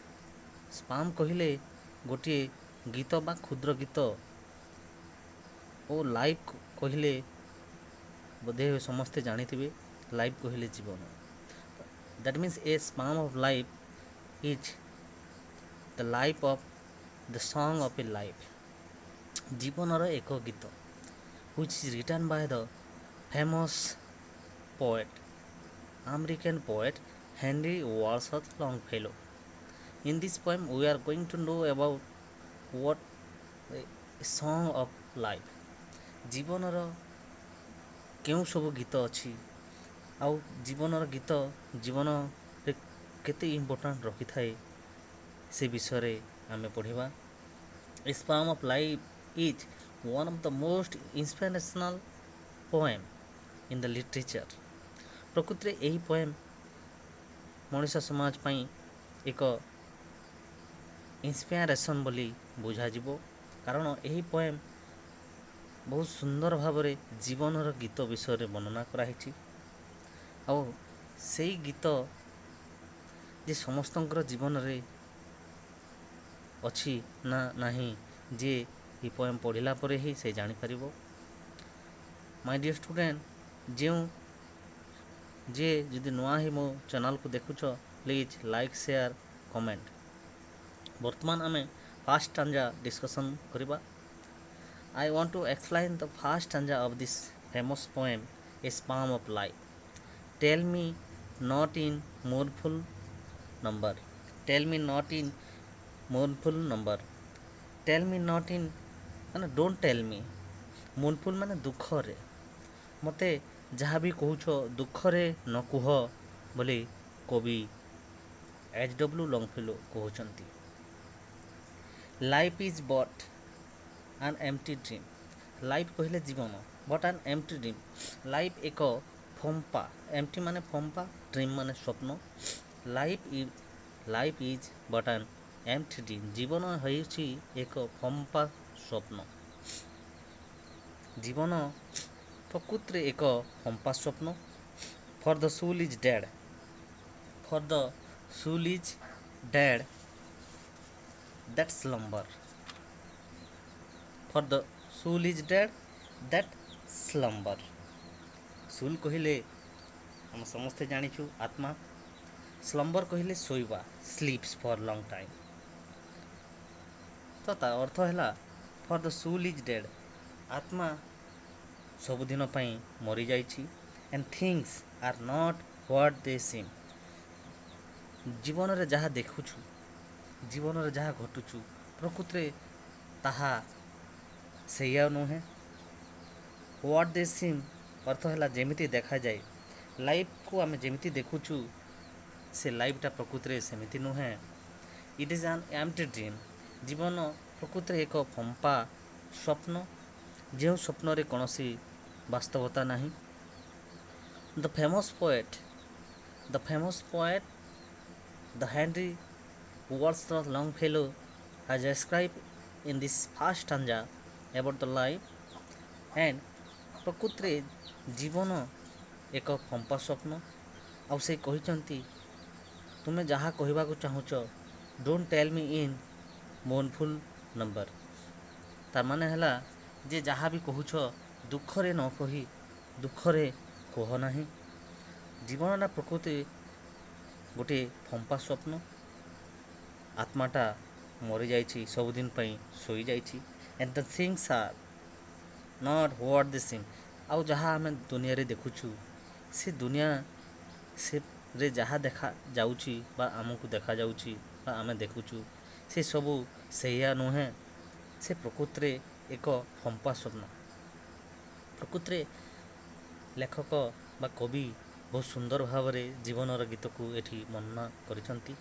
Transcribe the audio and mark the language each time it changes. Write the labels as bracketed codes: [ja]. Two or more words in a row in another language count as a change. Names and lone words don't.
[or] ସ୍ପାମ୍ କହିଲେ ଗୋଟିଏ ଗୀତ ବା କ୍ଷୁଦ୍ର ଗୀତ, ଓ ଲାଇଫ୍ କହିଲେ ବୋଧେ ସମସ୍ତେ ଜାଣିଥିବେ, ଲାଇଫ୍ କହିଲେ ଜୀବନ। [en] that means a spam of life is the life of the song of a life, [or] ଜୀବନର ଏକ ଗୀତ, [en] which is written by the famous poet, American poet Henry Wadsworth Longfellow. In this poem, we are going to know about what a song of life, [or] ଜୀବନର କେଉଁ ସବୁ ଗୀତ ଅଛି, ଆଉ ଜୀବନର ଗୀତ ଜୀବନରେ କେତେ ଇମ୍ପୋର୍ଟାଣ୍ଟ ରଖିଥାଏ, ସେ ବିଷୟରେ ଆମେ ପଢ଼ିବା। [en] a spam of life is one of the most inspirational poem in the literature. [or] ପ୍ରକୃତିରେ ଏହି ପୋଏମ୍ ମଣିଷ ସମାଜ ପାଇଁ ଏକ ଇନ୍ସପିରେସନ୍ ବୋଲି ବୁଝାଯିବ, କାରଣ ଏହି ପୋଏମ୍ ବହୁତ ସୁନ୍ଦର ଭାବରେ ଜୀବନର ଗୀତ ବିଷୟରେ ବର୍ଣ୍ଣନା କରାହେଇଛି। ଆଉ ସେଇ ଗୀତ ଯେ ସମସ୍ତଙ୍କର ଜୀବନରେ ଅଛି ନା ନାହିଁ, ଯେ ଏହି ପୋଏମ୍ ପଢ଼ିଲା ପରେ ହିଁ ସେ ଜାଣିପାରିବ। [en] my dear student, [or] ଯିଏ ଯଦି ନୂଆ ହିଁ ମୋ ଚ୍ୟାନେଲ୍କୁ ଦେଖୁଛ, [en] please like, share, comment. ବର୍ତ୍ତମାନ ଆମେ first stanza discussion କରିବା। I want to explain the first stanza of this famous poem, A Sparm of Life. Tell me not in mournful number. Tell me not in mournful number. Tell me not in ମାନେ don't tell me. [or] mournful ମାନେ ଦୁଃଖରେ, ମୋତେ ଯାହା ବି କହୁଛ ଦୁଃଖରେ ନ କୁହ ବୋଲି କବି H.W. Longfellow କହୁଛନ୍ତି। [en] Life is but an empty dream. [or] ଲାଇଫ୍ କହିଲେ ଜୀବନ, [en] but an empty dream. [or] ଲାଇଫ୍ ଏକ ଫମ୍ପା, ଏମ୍ପ୍ଟି ମାନେ ଫମ୍ପା, ଡ୍ରିମ୍ ମାନେ ସ୍ୱପ୍ନ। [en] life is but an empty dream. [or] ଜୀବନ ହେଉଛି ଏକ ଫମ୍ପା ସ୍ୱପ୍ନ। ଜୀବନ ପ୍ରକୃତିରେ ଏକ ଫମ୍ପା ସ୍ୱପ୍ନ। [en] for the soul is dead, for the soul is dead that slumber. For the soul is dead that slumber. [or] soul କହିଲେ ଆମେ ସମସ୍ତେ ଜାଣିଛୁ ଆତ୍ମା। slumber କହିଲେ ଶୋଇବା, [en] sleeps for long time। [or] ତ ତା ଅର୍ଥ ହେଲା [en] for the soul is dead, [or] ଆତ୍ମା ସବୁଦିନ ପାଇଁ ମରିଯାଇଛି। [en] and things are not what they seem, [or] ଜୀବନରେ ଯାହା ଦେଖୁଛୁ, ଜୀବନରେ ଯାହା ଘଟୁଛୁ, ପ୍ରକୃତିରେ ତାହା ସେଇଆ ନୁହେଁ। [en] what they seem [or] ଅର୍ଥ ହେଲା ଯେମିତି ଦେଖାଯାଏ। ଲାଇଫ୍କୁ ଆମେ ଯେମିତି ଦେଖୁଛୁ, ସେ ଲାଇଫ୍ଟା ପ୍ରକୃତିରେ ସେମିତି ନୁହେଁ। [en] it is an empty dream. [or] ଜୀବନ ପ୍ରକୃତିରେ ଏକ ଫମ୍ପା ସ୍ୱପ୍ନ, ଯେଉଁ ସ୍ୱପ୍ନରେ କୌଣସି ବାସ୍ତବତା ନାହିଁ। [en] the famous poet the Henry Wordsworth Longfellow has described in this first stanza about the life and [or] ପ୍ରକୃତିରେ ଜୀବନ ଏକ ଫମ୍ପା ସ୍ୱପ୍ନ। ଆଉ ସେ କହିଛନ୍ତି, ତୁମେ ଯାହା କହିବାକୁ ଚାହୁଁଛ, [en] don't tell me in mournful number. [or] ତାର ମାନେ ହେଲା ଯେ ଯାହା ବି କହୁଛ ଦୁଃଖରେ ନ କହି ଦୁଃଖରେ କୁହ ନାହିଁ। ଜୀବନଟା ପ୍ରକୃତି ଗୋଟିଏ ଫମ୍ପା ସ୍ୱପ୍ନ। ଆତ୍ମାଟା ମରିଯାଇଛି, ସବୁଦିନ ପାଇଁ ଶୋଇଯାଇଛି। [en] and the things are not what they seem। [or] ଆଉ ଯାହା ଆମେ ଦୁନିଆରେ ଦେଖୁଛୁ, ସେ ଦୁନିଆ ସେରେ ଯାହା ଦେଖା ଯାଉଛି ବା ଆମକୁ ଦେଖାଯାଉଛି ବା ଆମେ ଦେଖୁଛୁ, ସେ ସବୁ ସେଇଆ ନୁହେଁ। ସେ ପ୍ରକୃତିରେ ଏକ ଫମ୍ପା ସ୍ୱପ୍ନ। ପ୍ରକୃତିରେ ଲେଖକ ବା କବି ବହୁତ ସୁନ୍ଦର ଭାବରେ ଜୀବନର ଗୀତକୁ ଏଠି ବର୍ଣ୍ଣନା କରିଛନ୍ତି।